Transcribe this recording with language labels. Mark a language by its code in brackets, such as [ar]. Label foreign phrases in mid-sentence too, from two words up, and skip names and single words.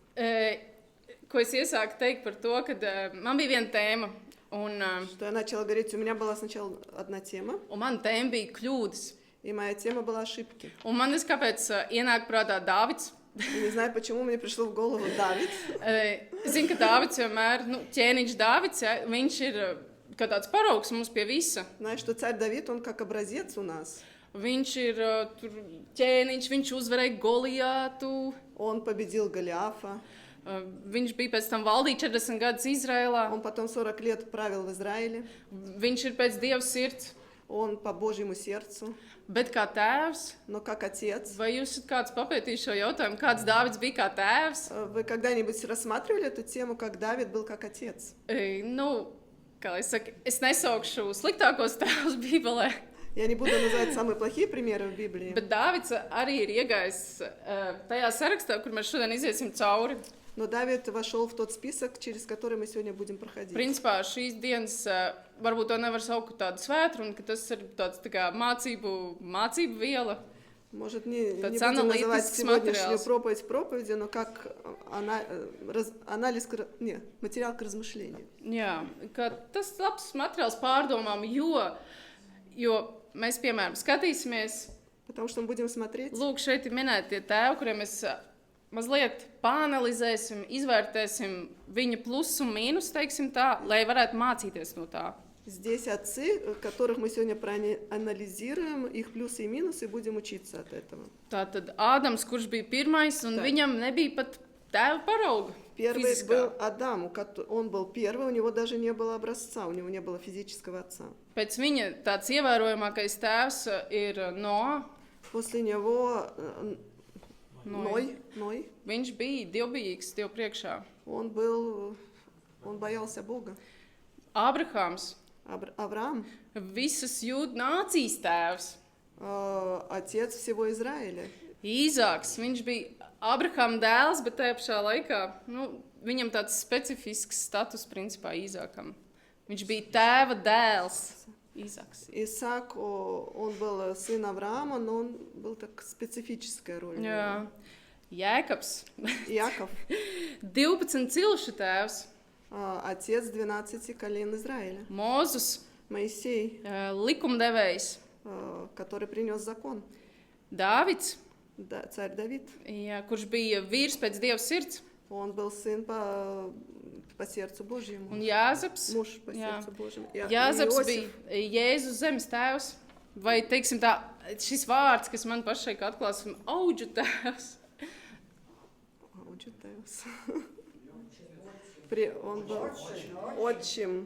[lv] ko es iesāku teikt par to, ka man bija viena tēma, un [ru] что я начала говорить, у меня была сначала одна тема, [lv] mana tēma bija kļūdas. [ru] и моя тема была ошибки. [lv] Un man es kāpēc ienāk prātā Dāvids. [ru] И не знаю, почему мне пришло в голову Давид. [lv] Zinu, ka Dāvids vienmēr, ķēniņš Dāvids, ja, viņš ir kā tāds paraugs mums pie visa. [ru] Знаю, что царь Давид, он как образец у нас. [lv] Viņš ir tur ķēniņš, viņš uzvarēja Goliātu. [ru] Он победил Голиафа. [lv] Viņš bija pēc tam valdīja 40 gadus Izrēlā. [ru] Он потом 40 лет правил в Израиле. [lv] Viņš ir pēc Dieva sirds. [ru] Он по Божьему сердцу. [lv] Bet kā tēvs, [ru] Но как отец. [lv] vai jūs esat kāds papētījis šo jautājumu, kāds Dāvids bija kā tēvs? [ru] Вы когда-нибудь рассматривали эту тему, как Давид был как отец? [lv] Nu, kā lai saka, es nesaukšu sliktākos tēvus Bībelē, [ru] Я не буду называть самые плохие примеры в Библии. [lv] bet Dāvids arī ir iegājis tajā sarakstā, kur mēs šodien iziesim cauri. [ru] Но Давид вошел в тот список, через который мы сегодня будем проходить. [lv] Principā šīs dienas varbūt to nevar saukt tādu svētru, ka tas ir tāds tā kā mācību viela. [ru] Может, не [lv] Tāds [ru] будем называть [lv] analītisks [ru] сегодняшнюю [lv] materiāls. [ru] проповедь проповедью, но как анализ, материал к размышлению. [lv] Jā, ka tas labs materiāls pārdomām, jo mēs, piemēram, skatīsimies, [ru] Потому что мы будем смотреть, [lv] lūk, šeit ir minēti tie tēvi, kuriem mēs mazliet pāanalizēsim, izvērtēsim viņa plus un mīnus, teiksim tā, lai varētu mācīties no tā. [ru] здесь отцы, которых мы сегодня проанализируем, их плюсы и минусы, и будем учиться от этого. [lv] Tātad Ādams, kurš bija pirmais, un Tā. viņam nebija pat tēva parauga. [ru] Первый Физического. был Адам, он был первый, у него даже не было образца, у него не было физического отца. [lv] Pēc viņa tāds ievērojamākais tēvs ir Noa. [ru] После него Ной. Ной, [lv] Viņš bija dievbijīgs Dievu priekšā. [ru] он боялся Бога. [lv] Ābrahāms, [ru] Авраам, [lv] visas jūdu nācijas tēvs. [ru] отец всего Израиля. [lv] Īzāks, viņš bija Ābrahāma dēls, bet tajā pašā laikā viņam tāds specifisks status principā Īzākam. Viņš bija tēva dēls. Īzāks. [ru] Исаак, он был сын Авраама, но он был так специфическая роль. [lv] Jā. Jēkabs, [ru] Иаков, [lv] 12 cilšu tēvs, [ru] отец 12 колен Израиля, [lv] Mūzus, [ru] Моисей, [lv] likumdevējs, [ru] который принес закон, [lv] Dāvids, [ru] царь Давид. [lv] jā, kurš bija vīrs pēc Dieva sirds, [ru] Он был сын по сердцу Божьему, [lv] un Jāzeps. [ru] муж по [lv] Jā. [ru] сердцу Божьему. [lv] Jāzeps [ru] Иосиф. [lv] bija Jēzus zemes tēvs, vai, teiksim tā, šis vārds, kas man pašai kā atklās, auģu tēvs. [ru] Аудžutēvs. Он был отчим